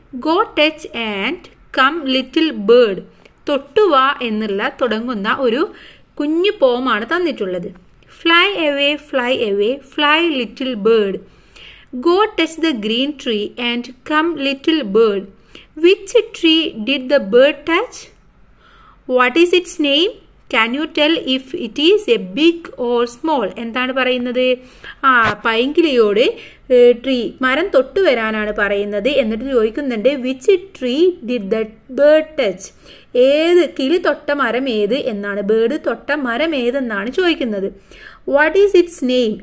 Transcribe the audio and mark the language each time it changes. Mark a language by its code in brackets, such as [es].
[en] Go touch and come little bird. [ml] തൊട്ടുവാ എന്നുള്ള തുടങ്ങുന്ന ഒരു കുഞ്ഞു പോമാണ് തന്നിട്ടുള്ളത്. [en] Fly away fly away fly little bird. Go touch the green tree and come little bird. Which tree did the bird touch? What is its name? Can you tell if it is a big or small? [ml] എന്താണ് പറയുന്നത്? പൈങ്കിളിയോട് tree, മരം തൊട്ടു വരാനാണ് പറയുന്നത്. എന്നിട്ട് ചോദിക്കുന്നുണ്ട് [en] Which tree did the bird touch? [ml] ഏത് കിളി തൊട്ട മരം ഏത് എന്നാണ്, ബേർഡ് തൊട്ട മരം ഏതെന്നാണ് ചോദിക്കുന്നത്. [en] What is its name?